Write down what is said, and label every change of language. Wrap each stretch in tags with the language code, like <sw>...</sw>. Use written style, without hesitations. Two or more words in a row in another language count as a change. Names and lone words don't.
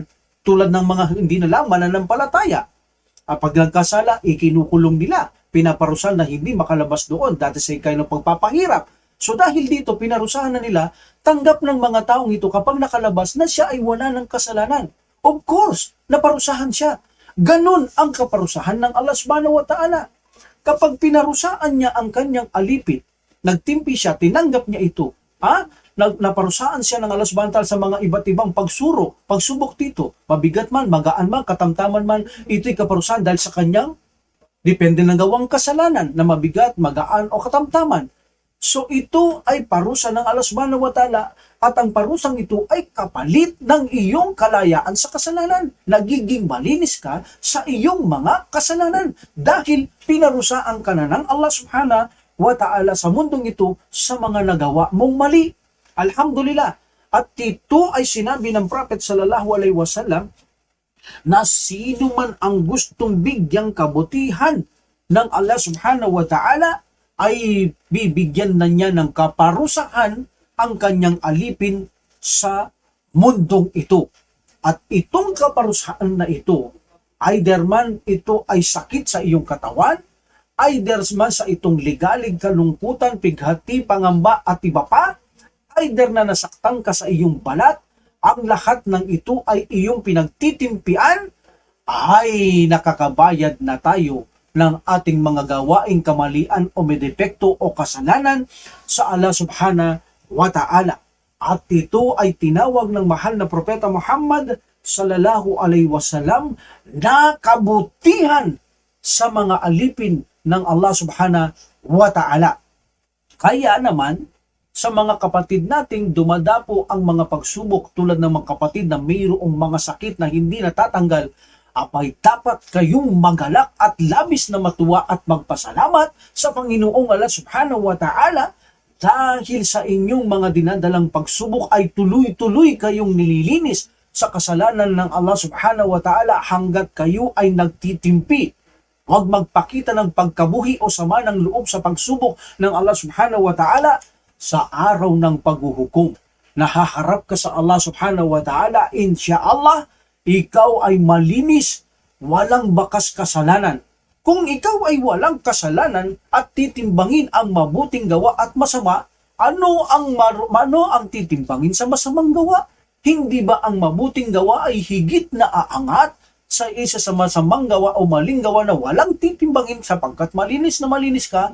<tl>Tulad ng mga hindi na lang mananampalataya. Pag nagkasala, ikinukulong nila, pinaparusahan na hindi makalabas doon.</tl> <en>That is a kind of pagpapahirap.</en> <tl>So dahil dito, pinarusahan na nila, tanggap ng mga taong ito kapag nakalabas na siya ay wala ng kasalanan.</tl> <en>Of course,</en> <tl>naparusahan siya. Ganun ang kaparusahan ng Allah</tl> <ar>سبحانه وتعالى.</ar> <tl>Kapag pinarusaan niya ang kanyang alipin, nagtimpi siya, tinanggap niya ito, naparusaan siya ng Allah</tl> <ar>سبحانه وتعالى</ar> <tl>sa mga iba't ibang pagsubok dito, mabigat man, magaan man, katamtaman man, ito'y kaparusahan dahil sa kanyang depende ng gawang kasalanan na mabigat, magaan o katamtaman. So ito ay parusa ng Allah</tl> <ar>سبحانه وتعالى,</ar> <tl>at ang parusang ito ay kapalit ng iyong kalayaan sa kasalanan. Nagiging malinis ka sa iyong mga kasalanan dahil pinarusaan ka na ng Allah</tl> <ar>سبحانه وتعالى</ar> <tl>sa mundong ito sa mga nagawa mong mali. Alhamdulillah. At ito ay sinabi ng Prophet</tl> <ar>صلى الله عليه وسلم</ar> <tl>na sino man ang gustong bigyang kabutihan ng Allah</tl> <ar>سبحانه وتعالى</ar> <tl>ay bibigyan na niya ng kaparusahan ang kanyang alipin sa mundong ito. At itong kaparusahan na ito, either man ito ay sakit sa iyong katawan, either man sa itong ligalig, kalungkutan, pighati, pangamba at iba pa, either na nasaktan ka sa iyong balat, ang lahat ng ito ay iyong pinagtitimpian, ay nakakabayad na tayo ng ating mga gawaing kamalian o may depekto o kasalanan sa Allah</tl> <ar>سبحانه وتعالى.</ar> <tl>At ito ay tinawag ng mahal na Propeta Muhammad</tl> <ar>صلى الله عليه وسلم</ar> <tl>na kabutihan sa mga alipin ng Allah</tl> <ar>سبحانه وتعالى.</ar> <tl>Kaya naman, sa mga kapatid nating dumadapo ang mga pagsubok tulad ng mga kapatid na mayroong mga sakit na hindi natatanggal, apay dapat kayong magalak at labis na matuwa at magpasalamat sa Panginoong Allah</tl> <ar>سبحانه وتعالى</ar> <tl>dahil sa inyong mga dinadalang pagsubok ay tuloy-tuloy kayong nililinis sa kasalanan ng Allah</tl> <ar>سبحانه وتعالى</ar> <tl>hanggat kayo ay nagtitimpi. Huwag magpakita ng pagkabuhi o sama ng loob sa pagsubok ng Allah</tl> <ar>سبحانه وتعالى</ar> <tl>sa araw ng paghuhukom. Nahaharap ka sa Allah</tl> <ar>سبحانه وتعالى,</ar> <tl>insyaallah, ikaw ay malinis, walang bakas kasalanan. Kung ikaw ay walang kasalanan at titimbangin ang mabuting gawa at masama, ano ang titimbangin sa masamang gawa? Hindi ba ang mabuting gawa ay higit na aangat sa isa sa masamang gawa o maling gawa na walang titimbangin sapagkat malinis na malinis ka?</tl>